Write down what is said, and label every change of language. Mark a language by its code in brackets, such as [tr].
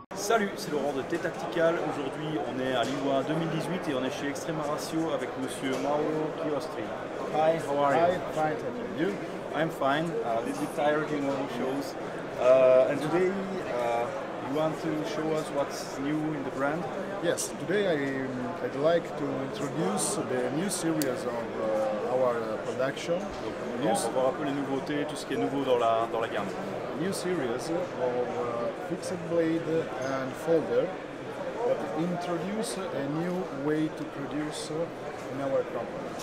[fr] Salut, c'est Laurent de T-Tactical. Aujourd'hui, on est à l'IWA 2018 et on est chez Extrema Ratio avec monsieur Mauro Chiostri. [en] Hi, how are you? Hi, fine, thank you. I'm fine. A little bit tired, you know, shows. And today, you want to show us what's new in the brand? Yes, today I'd like to introduce the new series of our production. [fr] Donc, on va voir un peu les nouveautés, tout ce qui est nouveau dans la gamme. [en] New series of fixed blade and folder that introduce a new way to produce in our company.